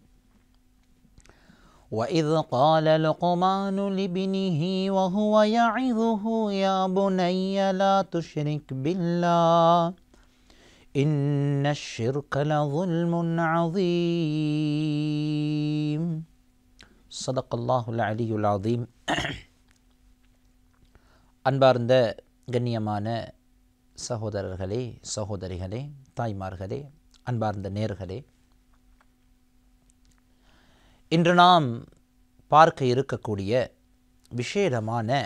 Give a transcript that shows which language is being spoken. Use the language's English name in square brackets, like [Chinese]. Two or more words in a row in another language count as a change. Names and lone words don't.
[Arabic] وإذ قال لقمان لابنه وهو يعظه يا بني لا تشرك بالله إن الشرك لظلم عظيم. صدق الله العلي العظيم. [Tamil] அன்பார்ந்த கண்ணியமான சகோதரர்களே, சகோதரிகளே, தாய்மார்களே, அன்பார்ந்த நேயர்களே, இன்று நாம் பார்க்க இருக்கக்கூடிய விசேடமான